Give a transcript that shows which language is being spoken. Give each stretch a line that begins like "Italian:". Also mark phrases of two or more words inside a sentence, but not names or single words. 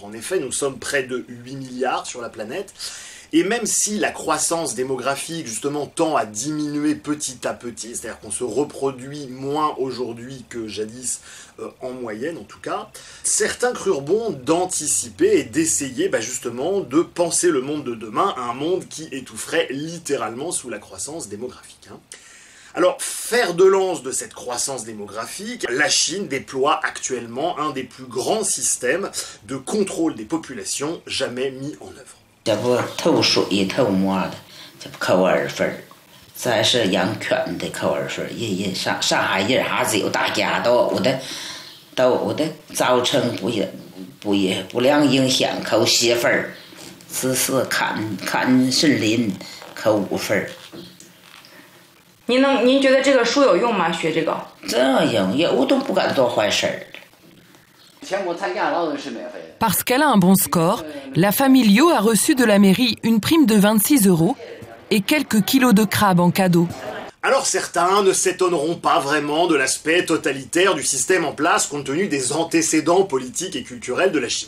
French: En effet, nous sommes près de 8 milliards sur la planète, et même si la croissance démographique, justement, tend à diminuer petit à petit, c'est-à-dire qu'on se reproduit moins aujourd'hui que jadis, en moyenne en tout cas, certains crurent bon d'anticiper et d'essayer justement de penser le monde de demain à un monde qui étoufferait littéralement sous la croissance démographique. Alors, fer de lance de cette croissance démographique, la Chine déploie actuellement un des plus grands systèmes de contrôle des populations jamais mis en œuvre.
Chinese: 这不透水透沫的，这不扣2分，再是养犬的扣2分，上海人还是有大家都有的造成不良影响扣7分，只是看森林扣5分。您觉得这个书有用吗？学这个？这样我都不敢做坏事。
French: Parce qu'elle a un bon score, la famille Liu a reçu de la mairie une prime de 26 € et quelques kilos de crabes en cadeau. Alors certains ne s'étonneront pas vraiment de l'aspect totalitaire du système en place compte tenu des antécédents politiques et culturels de la Chine.